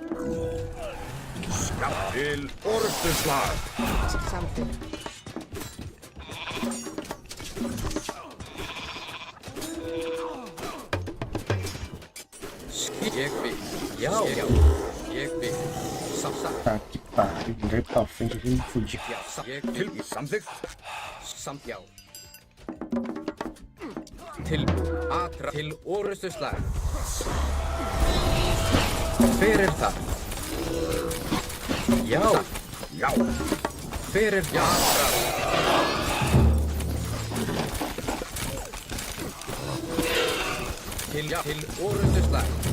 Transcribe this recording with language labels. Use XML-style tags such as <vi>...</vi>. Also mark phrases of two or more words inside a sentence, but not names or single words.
<is>Já, til orustuslag. Samþykkt. Ég vil. Já. Ég vil. Samsa.</is> <pt>Tá que pariu, daí pra frente a gente fudiu.</pt> <is>Já, ég Til vil. samþykkt. Samt já. Tilbúin. Atra. Til orustuslag. Hver er það? Já. Já. Hver er já? Til orrustuslag.</is>